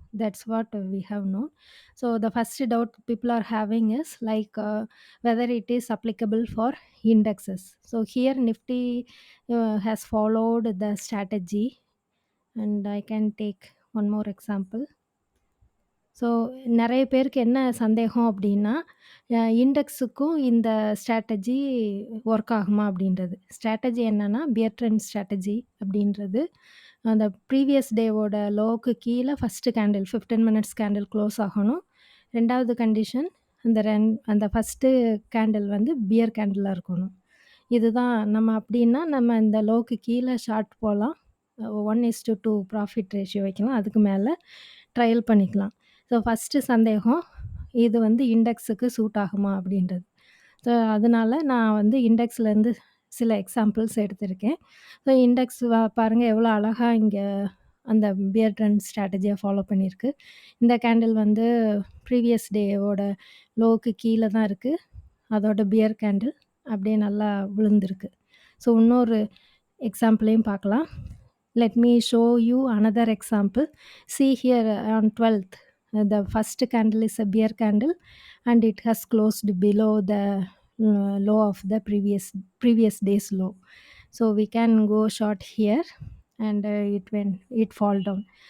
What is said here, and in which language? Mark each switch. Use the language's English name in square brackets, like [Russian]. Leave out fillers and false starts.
[English] That's what we have known. So the first doubt people are having is like whether it is applicable for indexes. So here Nifty has followed the strategy, and I can take one more example. [Tamil] So நெறைய பேருக்கு என்ன சந்தேகம் அப்டின்னா, இண்டெக்ஸுக்கும் இந்த strategy work ஆகுமா அப்டின்றது. Strategy என்னன்னா, pier trend strategy அப்டின்றது, அந்த ப்ரீவியஸ் டேவோட லோவுக்கு கீழ first candle 15 minutes candle close ஆகணும். 2வது கண்டிஷன் அந்த ஃபர்ஸ்ட்டு கேண்டில் வந்து பியர் கேண்டிலா இருக்கணும். இதுதான் நம்ம அப்டின்னா, நம்ம இந்த லோவுக்கு கீழ ஷார்ட் போலாம். 1:2 ப்ராஃபிட் ரேஷியோ வைக்கலாம். அதுக்கு மேல ட்ரையல் பண்ணிக்கலாம். ஸோ ஃபஸ்ட்டு சந்தேகம், இது வந்து இண்டெக்ஸுக்கு சூட் ஆகுமா அப்படின்றது. ஸோ அதனால நான் வந்து இண்டெக்ஸ்லேருந்து சில எக்ஸாம்பிள்ஸ் எடுத்திருக்கேன். ஸோ இண்டெக்ஸ் பாருங்க எவ்வளோ அழகா இங்க அந்த பியர் ட்ரெண்ட் ஸ்ட்ராட்டஜிய ஃபாலோ பண்ணியிருக்கு. இந்த கேண்டில் வந்து ப்ரீவியஸ் டேவோட லோவுக்கு கீழ தான் இருக்கு. அதோட பியர் கேண்டில் அப்படியே நல்லா விழுந்திருக்கு. ஸோ இன்னொரு எக்ஸாம்பிளையும் பார்க்கலாம். [English] Let me show you another example. See here on 12th, the first candle is a bear candle and it has closed below the low of the previous day's low. So we can go short here, and it fall down.